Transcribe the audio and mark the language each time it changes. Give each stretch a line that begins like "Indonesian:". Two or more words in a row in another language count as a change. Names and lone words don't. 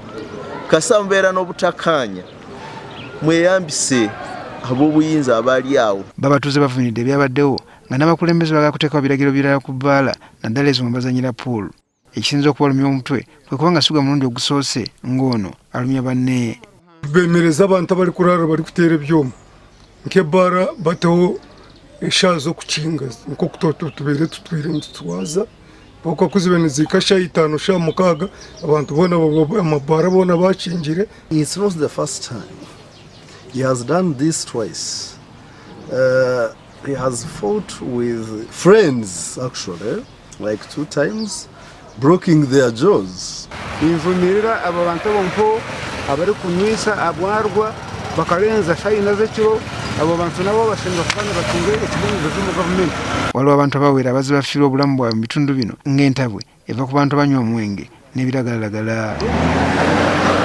Ganda: Kasa mubeera n'obutakkaanya mweyambise ab'obuyinza abaali awo. Babatuuze bavumiridde ebyabaddewo nga n'abakulembeze bagala kuteekawo biragiro birala ku bbaala naddala ezo mwe bazannyira pool. Ekisinza okubalumya omutwe kwe kubanga si gwe mulundi ogusoose ng'ono alumya banne.
Chiga: Bemereza abantu abali kurara bari kuteera ebyoma nk'ebbaara bateho eshaaha z'okukinga nk'okutoto tubeere tutwire nitutwaza okuzibe niziika shaha 5 shaha 6 abantu boona amabbaara boona bakingire.
English: It's not the first time. He has done this twice. He has fought with friends actually, like 2 times, breaking their jaws.
Chiga: Invumirira abo bantu bompo abari kunywisa abwarwa bakarenza shayina z'ekiro abo bantu nabo bashinzwe kufanya batunge ekigongo mu government.
Ganda: Waliwo abantu abawera abazi bafiirwa obulamu bwabwe mu bitundu bino ng'entabwe eva ku bantu abanywa omwenge n'ebiragalalagala.